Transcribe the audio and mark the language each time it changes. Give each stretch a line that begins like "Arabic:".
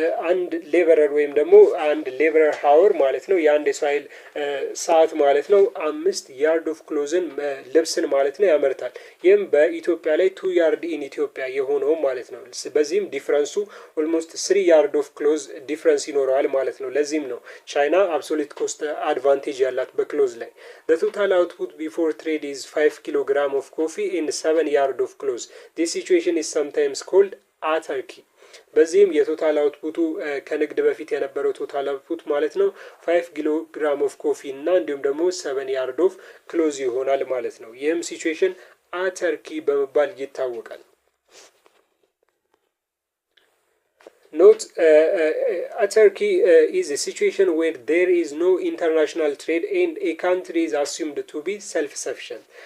Amharic: አንድ ሌበረር ወይም ደግሞ አንድ ሌበረር ሃወር ማለት ነው የአንድ የሳይል ሰዓት ማለት ነው 5 ያርድ ኦፍ ክሎዝን ልብስን ማለት ነው ያመርታል። ይህም በኢትዮጵያ ላይ 2 ያርድ ኢን ኢትዮጵያ የሆነው ማለት ነው። በዚህም ዲፍረንሱ ኦልሞስት 3 ያርድ ኦፍ ክሎዝ ዲፍረንስ ይኖረዋል ማለት ነው። ለዚህም ነው ቻይና አብሶሉት ኮስት አድቫንቴጅ ያላት በክሎዝ ላይ።
English: the total output before trade is 5 kilogram of coffee in 7 yard of clothes. this situation is sometimes called autarky.
Amharic: በዚህም የቶታል አውትፑቱ ከንግድ በፊት የነበረው ቶታል አውትፑት ማለት ነው 5 ኪሎ ግራም ኦፍ ኮፊ እና እንዲሁም ደግሞ 7 ያርድ ኦፍ ክሎዝ ይሆናል ማለት ነው። ይህም ሲቹዌሽን አተርኪ በመባል ይታወቃል።
English: Note, autarky is a situation where there is no international trade and a country is assumed to be self-sufficient.